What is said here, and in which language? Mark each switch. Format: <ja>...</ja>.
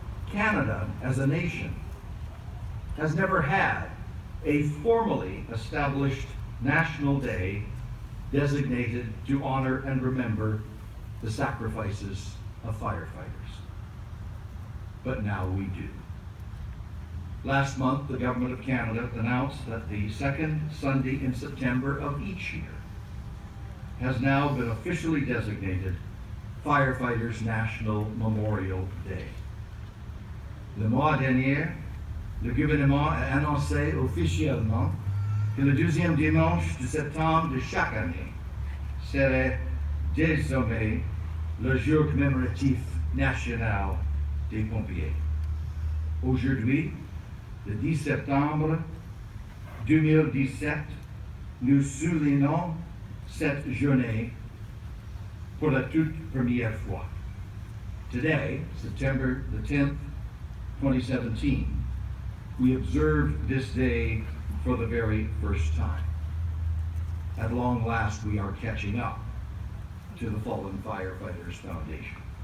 <en>Canada, as a nation, has never had a formally established national day designated to honor and remember the sacrifices of firefighters. But now we do. Last month, the Government of Canada announced that the second Sunday in September of each year has now been officially designated Firefighters National Memorial Day.</en> <fr>Le mois dernier, le gouvernement a annoncé officiellement que le deuxième dimanche de septembre de chaque année serait désormais le jour commémoratif national des pompiers. Aujourd'hui, le 10 septembre 2017, nous soulignons cette journée pour la toute première fois.</fr> <en>Today, September the 10th, 2017, we observe this day for the very first time. At long last, we are catching up to the Fallen Firefighters Foundation.</en>